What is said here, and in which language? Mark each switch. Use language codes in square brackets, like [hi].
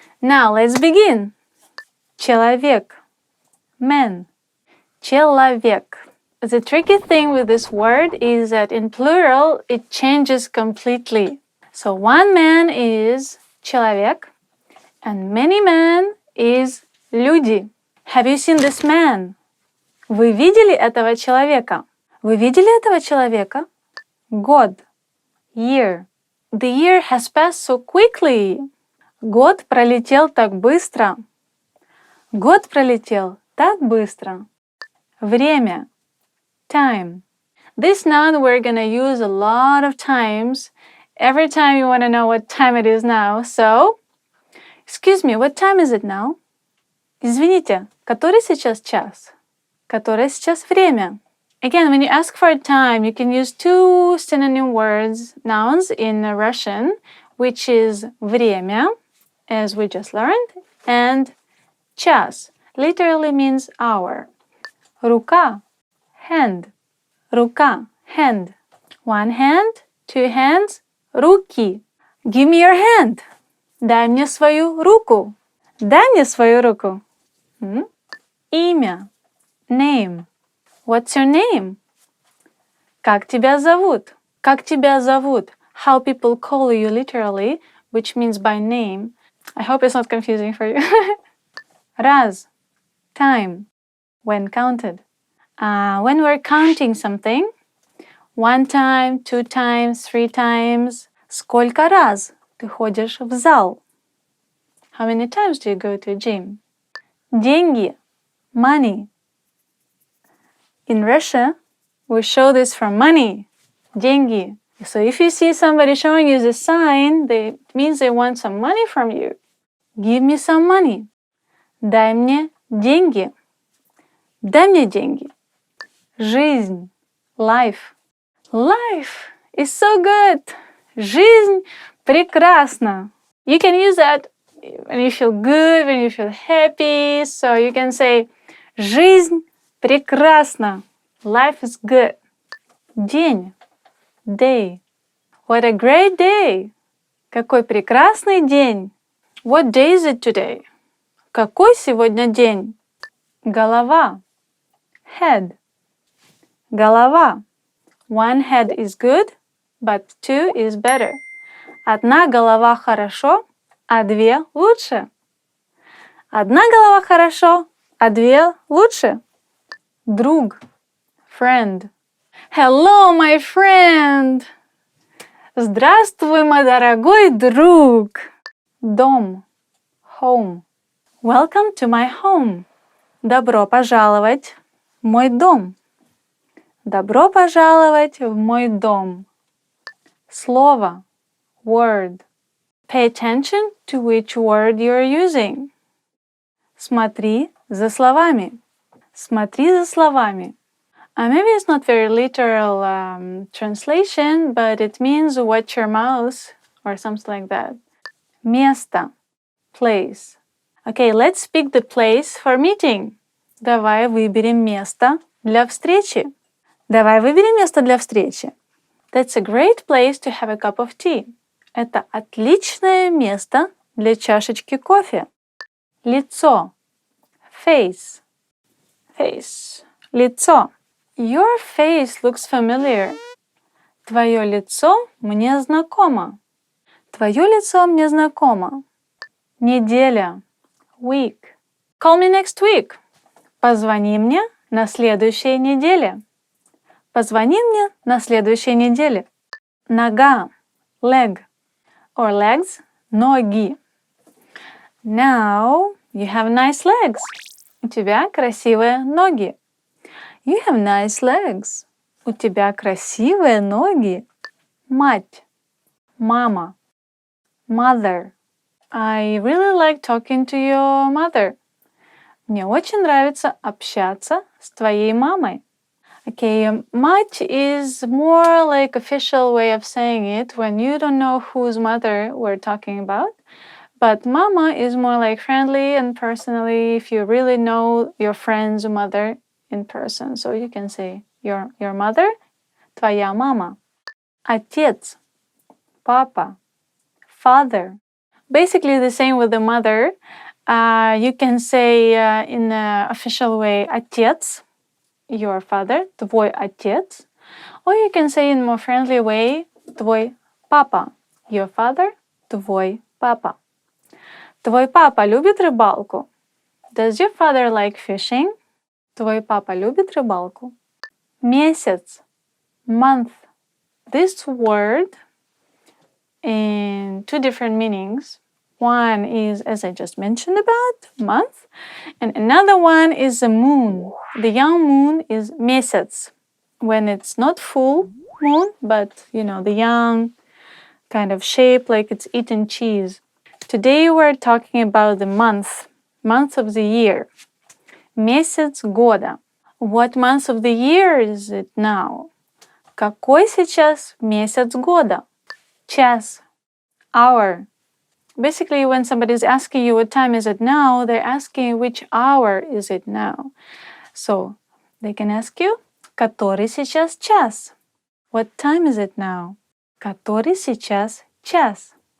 [en] Now let's begin. Человек. Man. Человек. The tricky thing with this word is that in plural it changes completely. So one man is человек and many men is люди. Have you seen this man? [ru] Вы видели этого человека? Вы видели этого человека? Год. Year. [en] The year has passed so quickly. [ru] Год пролетел так быстро. Год пролетел так быстро. Время. Time. [en] This noun we're gonna use a lot of times. Every time you want to know what time it is now. So, excuse me, what time is it now? [ru] Извините, который сейчас час? Которое сейчас время? [en] Again, when you ask for time, you can use two synonym words, nouns in Russian, which is время, as we just learned, and час, literally means hour. [ru] Рука, hand. Рука, hand. [en] One hand, two hands, руки. Give me your hand. [ru] Дай мне свою руку. Дай мне свою руку. Имя. Name. [en] What's your name? [ru] Как тебя зовут? Как тебя зовут? [en] How people call you literally, which means by name. I hope it's not confusing for you. Раз. Time. When counted. When we're counting something, one time, two times, three times. [ru] Сколько раз ты ходишь в зал? [en] How many times do you go to a gym? [ru] Деньги. Money. [en] In Russia, we show this for money. [ru] Деньги. [en] So if you see somebody showing you this sign, it means they want some money from you. Give me some money. [ru] Дай мне деньги. Дай мне деньги. Жизнь. Life. [en] Life is so good. [ru] Жизнь прекрасна. [en] You can use that when you feel good, when you feel happy. So you can say, [ru] жизнь прекрасна. [en] Life is good. День. Day. What a great day. [ru] Какой прекрасный день. [en] What day is it today? [ru] Какой сегодня день? [en] Голова. Head. Голова. One head is good, but two is better. [ru] Одна голова хорошо, а две лучше. Одна голова хорошо, а две лучше. [en] Друг. Friend. Hello, my friend. [ru] Здравствуй, мой дорогой друг. [en] Дом. Home. Welcome to my home. [ru] Добро пожаловать в мой дом. Добро пожаловать в мой дом. Слово. Word. [en] Pay attention to which word you're using. [ru] Смотри за словами. Смотри за словами. [en] Maybe it's not very literal translation, but it means watch your mouth or something like that. [ru] Место. Place. [en] Okay, let's pick the place for meeting. [ru] Давай выберем место для встречи. Давай выберем место для встречи. [en] That's a great place to have a cup of tea. [ru] Это отличное место для чашечки кофе. Лицо. Face. Face. Лицо. [en] Your face looks familiar. [ru] Твое лицо мне знакомо. Твое лицо мне знакомо. Неделя. Week. [en] Call me next week. [ru] Позвони мне на следующей неделе. Позвони мне на следующей неделе. [en] Нога. Leg. Or legs. Ноги. Now you have nice legs. [ru] У тебя красивые ноги. [en] You have nice legs. [ru] У тебя красивые ноги. Мать. Мама. Mother. [en] I really like talking to your mother. [ru] Мне очень нравится общаться с твоей мамой. [en] Okay, мать is more like official way of saying it when you don't know whose mother we're talking about. But mama is more like friendly and personally if you really know your friend's mother in person. So you can say your mother, твоя мама. [ru] Отец, папа, father. [en] Basically the same with the mother. You can say in the official way отец, your father, твой отец. Or you can say in a more friendly way твой папа, your father, твой папа. [ru] Твой папа любит рыбалку? [en] Does your father like fishing? [ru] Твой папа любит рыбалку? [en] Месяц, month. This word in two different meanings. One is, as I just mentioned about, month, and another one is the moon. The young moon is месяц, when it's not full moon, but the young kind of shape like it's eaten cheese. Today we're talking about the month of the year. [ru] Месяц года. [en] What month of the year is it now? [ru] Какой сейчас месяц года? Час. Hour. [en] Basically, when somebody's asking you what time is it now, they're asking which hour is it now. So they can ask you, [ru] который сейчас час? [en] What time is it now? [ru] Который сейчас час?